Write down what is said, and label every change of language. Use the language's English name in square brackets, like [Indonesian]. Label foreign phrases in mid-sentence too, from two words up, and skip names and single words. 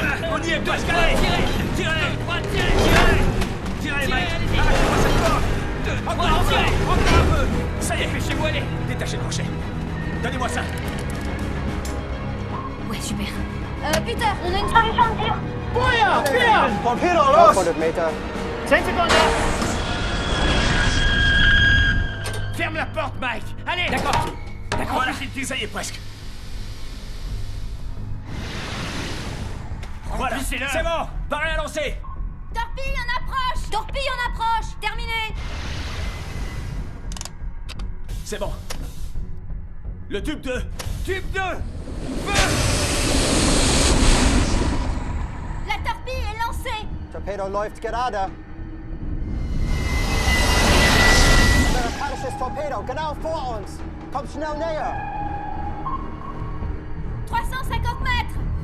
[French] On y est 2, presque, 3, allez! tirez! Tirez! 2, 3, tirez! Tirez, Tirez, Mike! allez-y. Arrêtez-moi cette porte! 2, 3, Encore un peu! tirez! Encore un peu! Ça y est! Dépêchez-vous, allez! Détachez le crochet. Donnez-moi ça. Ouais, super. Peter, on a une solution de tir. [German] Feuer! Feuer! Torpedo, los! 1200 Meter. 10 Sekunden! [French] Ferme la porte, Mike! Allez! D'accord! D'accord, Voilà, poussez le tube. ça y est presque. Voilà, Remplissez-le. c'est bon. Parez à lancer. Torpille en approche! Torpille en approche. Terminé. C'est bon. Le tube 2. Tube 2! La torpille est lancée! [German] Torpedo läuft gerade. Amerikanisches Torpedo, genau vor uns. Kommt schnell näher. [French] 350 mètres!